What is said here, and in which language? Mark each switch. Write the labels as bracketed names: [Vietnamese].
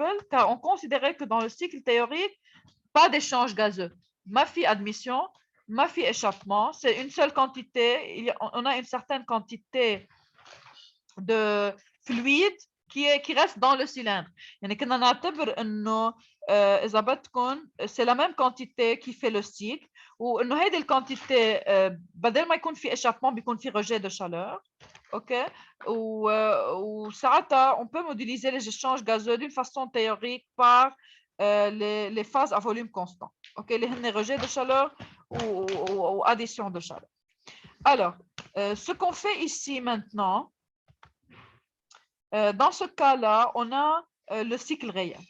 [French] Car on considérait que dans le cycle théorique, pas d'échange gazeux. [Arabic] Mafi [French] admission, [Arabic] mafi [French] échappement, c'est une seule quantité. On a une certaine quantité de fluide qui reste dans le cylindre. [Arabic] يعني كنا نعتبر انه اذا بدكم [French] c'est la même quantité qui fait le cycle [Arabic] وانه هيدي الكونتيتي بدل ما يكون في échappement بيكون في [French] rejet de chaleur. OK, وساعتها on peut modéliser les échanges gazeux d'une façon théorique par les phases à volume constant. OK, les rejet de chaleur ou addition de chaleur. Alors, ce qu'on fait ici maintenant, dans ce cas-là, on a le cycle réel.